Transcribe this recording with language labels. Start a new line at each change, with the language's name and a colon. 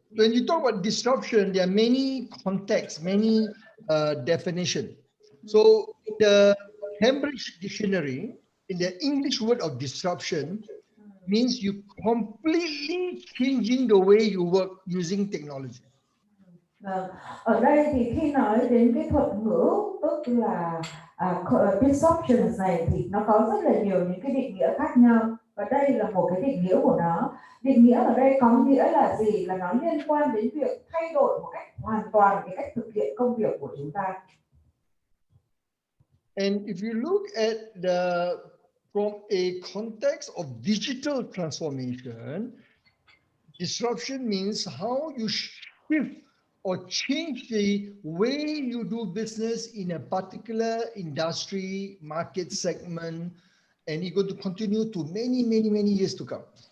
English: When you talk about disruption, there are many contexts, many definitions. So the Cambridge Dictionary, in the English word of disruption, means you completely changing the way you work using technology.
Vietnamese: Ở đây thì khi nói đến cái thuật ngữ tức là disruption này thì nó có rất là nhiều những cái định nghĩa khác nhau, và đây là một cái định nghĩa của nó. Định nghĩa ở đây có nghĩa là gì? Là nó liên quan đến việc thay đổi một cách hoàn toàn cái cách thực hiện công việc của chúng ta.
English: And if you look at from a context of digital transformation, disruption means how you shift or change the way you do business in a particular industry, market segment, and it's going to continue to many years to come.